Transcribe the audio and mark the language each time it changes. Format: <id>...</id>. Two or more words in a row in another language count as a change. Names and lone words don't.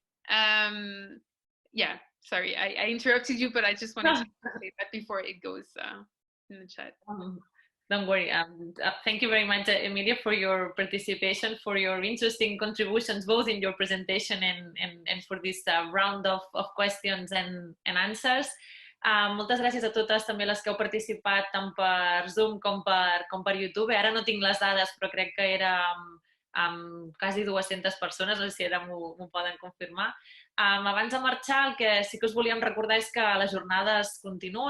<en>Yeah, sorry, I interrupted you, but I just wanted to say that before it goes in the chat. Don't worry. Thank you very much, Emilia, for your participation, for your interesting contributions, both in your presentation and for this round of questions and answers.</en> <ca>Moltes gràcies a totes també les que heu participat tant per Zoom com per YouTube. Ara no tinc les dades, però crec que era quasi 200 persones, no sé si ara m'ho poden confirmar. Abans de marxar, el que sí que us volíem recordar és que les jornades continuen.</ca>